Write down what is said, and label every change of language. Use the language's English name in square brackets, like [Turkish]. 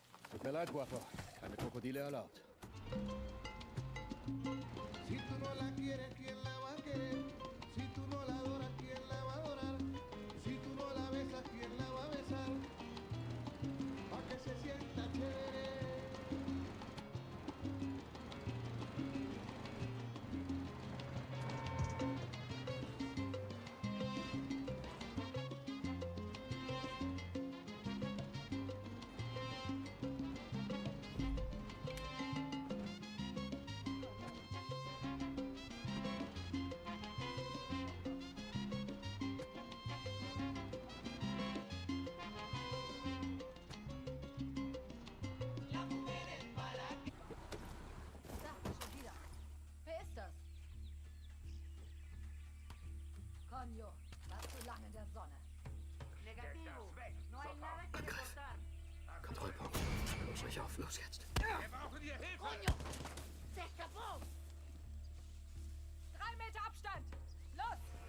[German] Tut mir leid, Guapo. Keine Krokodile erlaubt. [Spanish] Si tú no la quieres, ¿quién la va a querer? Si tú no la adoras, ¿quién la va a adorar? Si tú no la besas, ¿quién la va a besar? Pa' que se sienta chévere. [German] Da, schon wieder. Wer ist das? Coño, warst zu lange in der Sonne. [Spanish] Negativo. No hay nada que reportar. [German] Kontrollpunkt. Los euch auf. Los jetzt. Wir brauchen hier Hilfe. [Spanish] Coño! Se escapó! [German] 3 Meter Abstand! Los!